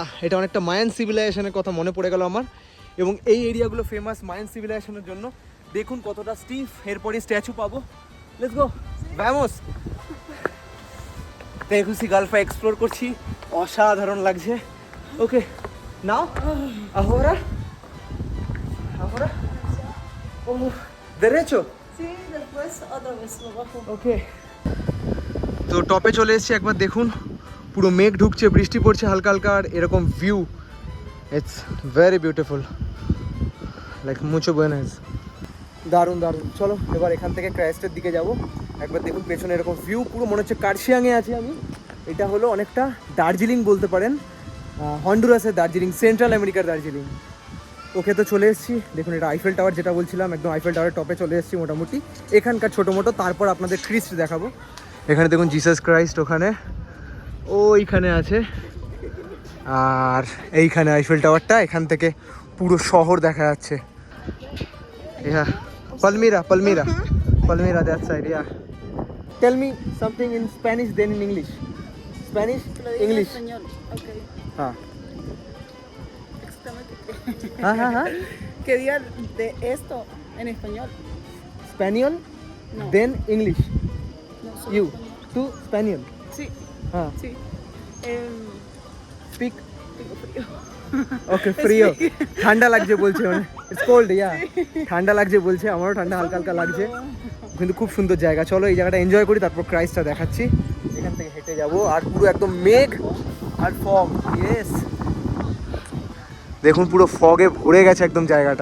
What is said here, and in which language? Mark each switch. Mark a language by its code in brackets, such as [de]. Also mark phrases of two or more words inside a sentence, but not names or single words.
[bn] এটা অনেকটা [en] Mayan civilization's [bn] কথা মনে পড়ে গেল আমার। এবং এই এরিয়াগুলো ফেমাস [en] Mayan civilization's [bn] জন্য। দেখুন কতটা স্টিফ। এরপরই স্ট্যাচু পাবো। [en] let's go, [bn] ভ্যামোস। তেগুসিগালফা এক্সপ্লোর করছি, অসাধারণ লাগছে। [en] okay, now [es] ahora derecho. Sí, después otra vez abajo. [bn] ওকে, তো টপে চলে এসেছি। একবার দেখুন, পুরো মেঘ ঢুকছে, বৃষ্টি পড়ছে হালকা হালকা, আর এরকম ভিউ। [en] it's very beautiful, like [es] mucho buenas. [bn] দারুণ দারুণ। চলো এবার এখান থেকে ক্রাইস্টের দিকে যাব। একবার দেখুন পেছনে এরকম ভিউ, পুরো মনে হচ্ছে কার্শিয়াংয়ে আছি আমি। এটা হলো অনেকটা দার্জিলিং বলতে পারেন, হন্ডুরাসের দার্জিলিং, সেন্ট্রাল আমেরিকার দার্জিলিং। ওকে, তো চলে এসেছি। দেখুন এটা আইফেল টাওয়ার, যেটা বলছিলাম, একদম আইফেল টাওয়ারের টপে চলে এসেছি মোটামুটি। এখানকার ছোটো মোটো, তারপর আপনাদের ক্রিস্ট দেখাবো। এখানে দেখুন জিসাস ক্রাইস্ট ওখানে, ওইখানে আছে। আর এইখানে আইফেল টাওয়ারটা, এখান থেকে পুরো শহর দেখা যাচ্ছে। [en] Yeah, Palmyra, that side, yeah. Tell me something in Spanish, then in English. Spanish, [es] Lo digo en [en] English. [es] español. Ok. [hi] हाँ [es] Explícame. [hi] हाँ. [es] Que diga de esto en español. [en] Spaniel, [es] No. [en] then English. [es] No, solo [en] You, [es] español. [en] to Spaniel. [es] Sí, [hi] हाँ, [es] sí. [en] speak. [es] Tengo frío. [bn] ওকে, ফ্রিও। ঠান্ডা লাগছে বলছে, মানে [en] it's cold, yeah. [bn] ঠান্ডা লাগছে বলছে, আমারও ঠান্ডা হালকা হালকা লাগছে, কিন্তু খুব সুন্দর জায়গা। চলো এই জায়গাটা এনজয় করি, তারপর ক্রাইস্টটা দেখাচ্ছি। এখান থেকে হেঁটে যাব, আর পুরো একদম মেঘ আর ফগ। ইয়েস, দেখুন পুরো ফগে ভরে গেছে একদম জায়গাটা।